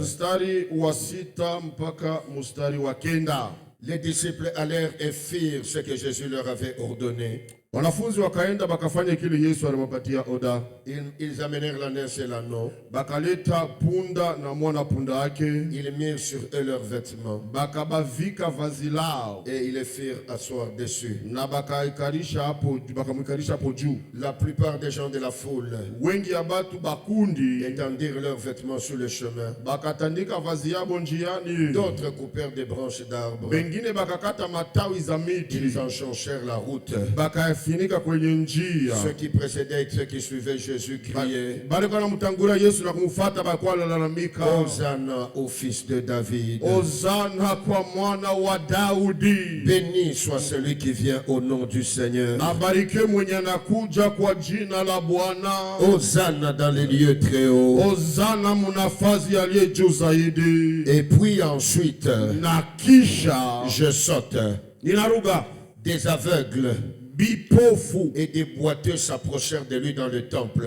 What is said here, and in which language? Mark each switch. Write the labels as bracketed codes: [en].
[sw] Mstari wa sita mpaka mstari wa kenda. [fr] Les disciples allèrent et firent ce que Jésus leur avait ordonné. [sw] Wanafunzi wakaenda bakafanya kile Yesu aliwapatia oda. [fr] Ils amenèrent l'ânesse et l'anneau. [sw] Bakaleta punda na mwana punda yake. [fr] Ils mirent sur eux leurs vêtements. [sw] Bakabavika vazi lao. [fr] Et ils les firent asseoir dessus. [sw] Na bakaikarisha hapo, bakamwikarisha hapo juu. [fr] La plupart des gens de la foule [sw] Wengi ya batu bakundi [fr] étendirent leurs vêtements sur le chemin. [sw] bakatandika vazi yabo njiani. [fr] D'autres coupèrent des branches d'arbres. [sw] Bengine bakakata matawi za miti. [fr] Ils enchonchèrent la route. [sw] Bakafinika kwenye njia. [fr] Ceux qui précédaient et ceux qui suivaient Jésus criaient, [sw] Balikuwa namtangulia Yesu na kumfuata bakuwa lalamika. [fr] Hosanna au fils de David. [sw] Hosana kwa mwana wa Daudi. [fr] Béni soit celui qui vient au nom du Seigneur. [sw] Abarike mwenye anakuja kwa jina la Bwana. [fr] Hosanna dans les lieux très hauts. [sw] Hosana munafazi aliye juu zaidi. [fr] Et puis ensuite, [sw] Na kisha [fr] je saute. [sw] ninaruga [fr] Des aveugles [sw] bipofu. [fr] et des boiteux s'approchèrent de lui dans le temple.